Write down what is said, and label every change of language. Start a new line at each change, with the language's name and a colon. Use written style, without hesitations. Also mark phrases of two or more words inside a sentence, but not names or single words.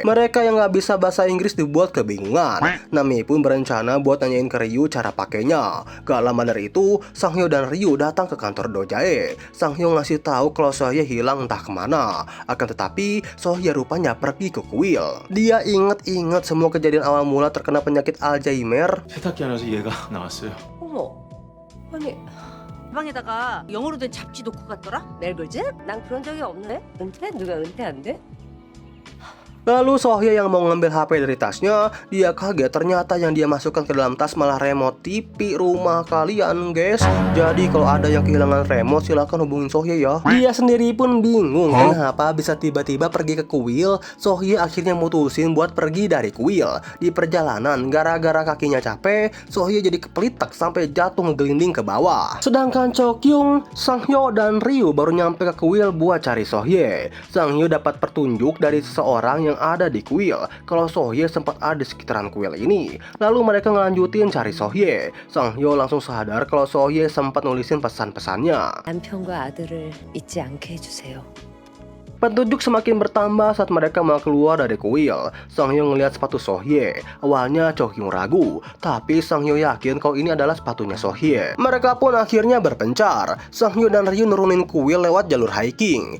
Indonesian: Mereka yang nggak bisa bahasa Inggris dibuat kebingungan. Nami pun berencana buat nanyain ke Ryu cara pakainya. Gak lama dari itu Sang Hyo dan Ryu datang ke kantor Do-jae. Sang Hyo ngasih tahu kalau Sohye hilang entah kemana. Akan tetapi Sohye rupanya pergi ke kuil. Dia inget-inget semua kejadian awal mula terkena penyakit Alzheimer.
Korean: 세탁기 안에서 얘가 나왔어요. 어머, 아니 방에다가 영어로 된 잡지 놓고 갔더라? 멜글즈? 난 그런 적이 없네. 은퇴? 누가 은퇴한대?
Indonesian: Lalu Sohye yang mau ngambil HP dari tasnya, dia kaget ternyata yang dia masukkan ke dalam tas malah remote TV rumah kalian guys. Jadi kalau ada yang kehilangan remote silahkan hubungin Sohye ya. Dia sendiri pun bingung kenapa bisa tiba-tiba pergi ke kuil. Sohye akhirnya mutusin buat pergi dari kuil. Di perjalanan gara-gara kakinya capek, Sohye jadi kepelitak sampai jatuh ngegelinding ke bawah. Sedangkan Chokyung, Sanghyo dan Ryu baru nyampe ke kuil buat cari Sohye. Sanghyo dapat petunjuk dari seseorang yang ada di kuil kalau Sohye sempat ada di sekitaran kuil ini. Lalu mereka ngelanjutin cari Sohye. Sanghyo langsung sadar kalau Sohye sempat nulisin pesan-pesannya.
Korean: 남편과 아들을 잊지 않게 해주세요.
Indonesian: Petunjuk semakin bertambah saat mereka mau keluar dari kuil. Sanghyo ngelihat sepatu Sohye. Awalnya Chokyung ragu, tapi Sanghyo yakin kalau ini adalah sepatunya Sohye. Mereka pun akhirnya berpencar. Sanghyo dan Ryu nurunin kuil lewat jalur hiking.